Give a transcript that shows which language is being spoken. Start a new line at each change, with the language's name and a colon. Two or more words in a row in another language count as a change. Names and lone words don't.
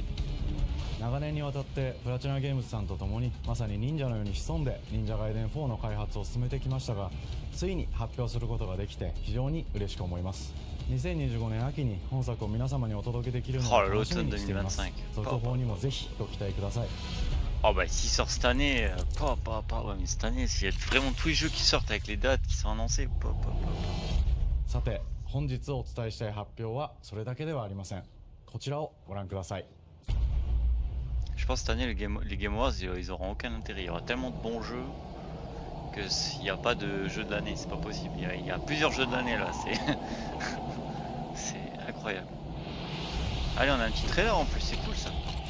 Japanese: 長年にわたってプラチナゲームズさんと共にまさに忍者のように潜んで忍者ガイデン4の開発を進めてきましたが、ついに発表することができて非常に嬉しく思います。2025年秋に本作を皆様にお届けできるのを楽しみにしています。続報にもぜひご期待ください。
French: Oh bah s'il sort cette année, ouais mais cette année, s'il y a vraiment tous les jeux qui sortent avec les dates qui sont annoncées,
Japanese: さて本日お伝えしたい発表はそれだけではありません。こちらをご覧ください。
French: Je pense cette année les Game Awards ils auront aucun intérêt. Il y aura tellement de bons jeux que s'il n'y a pas de jeu de l'année, c'est pas possible. Il y a plusieurs jeux de l'année là, c'est incroyable. Allez, on a un petit trailer en plus, c'est cool ça.